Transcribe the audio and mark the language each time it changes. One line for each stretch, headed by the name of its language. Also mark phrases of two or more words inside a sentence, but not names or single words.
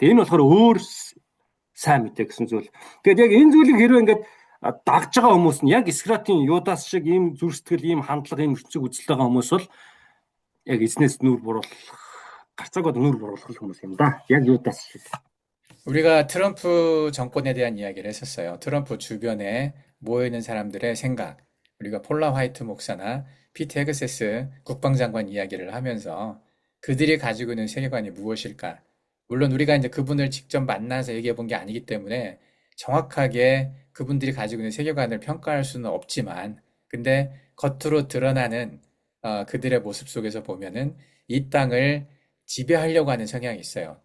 Mongolian: Энэ болохоор өөр сайн мэдээ гэсэн зүйл. Тэгээд яг энэ зүйлийг хэрвээ ингээд дагж байгаа хүмүүс нь яг Искариотын Юдас шиг ийм зүрстгэл, ийм хандлага, ийм ертөнцийг үзэлтэй байгаа хүмүүс бол яг эзнээс нүүр буруулах, гарцаагаад нүүр буруулах хүмүүс юм да. Яг Юдас шиг.
Korean: 우리가 트럼프 정권에 대한 이야기를 했었어요. 트럼프 주변에 모여있는 사람들의 생각, 우리가 폴라 화이트 목사나 피트 헤그세스 국방장관 이야기를 하면서 그들이 가지고 있는 세계관이 무엇일까? 물론 우리가 이제 그분을 직접 만나서 얘기해 본 게 아니기 때문에 정확하게 그분들이 가지고 있는 세계관을 평가할 수는 없지만, 근데 겉으로 드러나는 그들의 모습 속에서 보면은 이 땅을 지배하려고 하는 성향이 있어요.